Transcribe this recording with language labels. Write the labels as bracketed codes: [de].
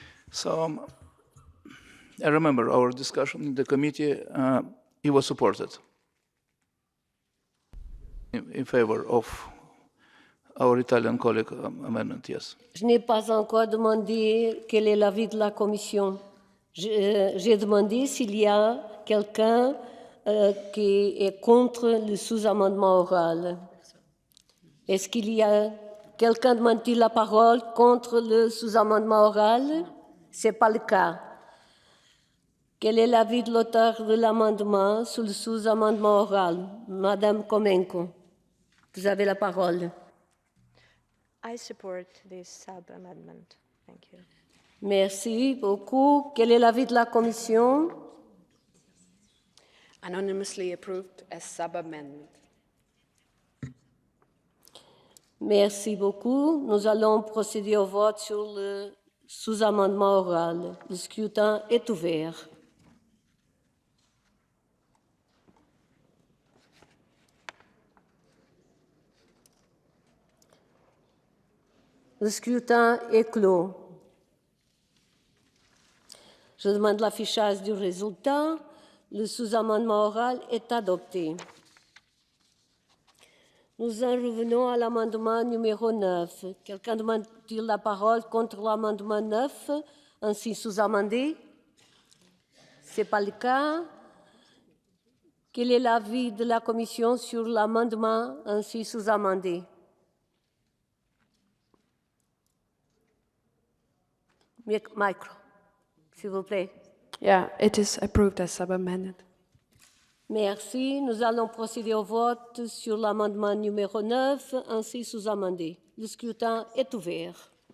[en] So I remember our discussion in the committee, it was supported in favor of our Italian colleague amendment, yes. [fr] Je n'ai pas encore demandé quel est l'avis de la Commission. J'ai demandé s'il y a quelqu'un qui est contre le sous-amendement oral. Est-ce qu'il y a quelqu'un demande-t-il la parole contre le sous-amendement oral? Ce n'est pas le cas. Quel est l'avis de l'auteur de l'amendement sur le sous-amendement oral? Madame Komenko, vous avez la parole. [en] I support this sub-amendment. Thank you. [fr] Merci beaucoup. Quel est l'avis de la Commission? [en] Anonymously approved as sub-amendment. [fr] Merci beaucoup. Nous allons procéder au vote sur le sous-amendement oral. Le scrutin est ouvert. Le scrutin est clos. Je demande l'affichage du résultat. Le sous-amendement oral est adopté. Nous en revenons à l'amendement numéro 9. Quelqu'un demande-t-il la parole contre l'amendement 9, ainsi sous-amendé? Ce n'est pas le cas. Quel est l'avis de la Commission sur l'amendement ainsi sous-amendé? Micro, s'il vous plaît. [en] Yeah, it is approved as sub-amended. [fr] Merci. Nous allons procéder au vote sur l'amendement numéro 9, ainsi sous-amendé. Le scrutin est ouvert.